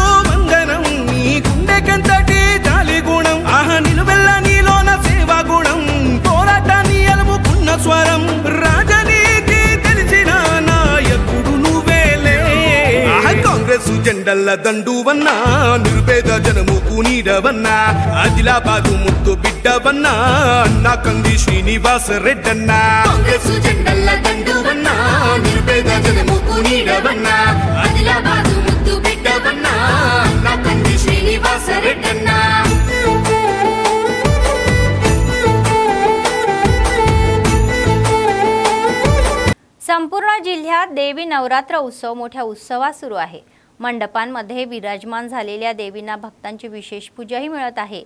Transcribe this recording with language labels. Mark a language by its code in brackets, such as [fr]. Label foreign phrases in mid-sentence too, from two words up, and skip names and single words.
[te] వందనం నీ గుండెకెంతటి జాలి గుణం ఆహ నిలువెల్ల నీలోన సేవా గుణం పోరాటాన్ని అలుముకున్న స్వరం రాజనీతి తెలిసిన నాయకుడు నువ్వేలే కాంగ్రెస్ జెండల్ల దండువన్నా నిర్భేద జనముకు నీడవన్నా ఆదిలాబాదు ముద్దు బిడ్డవన్నా అన్నా కంది శ్రీనివాస రెడ్డన్నా కాంగ్రెస్ జెండల్ల దండువన్నా నిర్భేద జనముకు నీడవన్నా ఆదిలాబాదు ముద్దు బిడ్డవన్నా అన్నా కంది శ్రీనివాస రెడ్డన్నా [mr] संपूर्ण जिल्ह्यात देवी नवरात्र उत्सव मोठ्या उत्सवात सुरू आहे। मंडपांमध्ये विराजमान झालेल्या देवींना भक्तांची विशेष पूजाही मिळत आहे।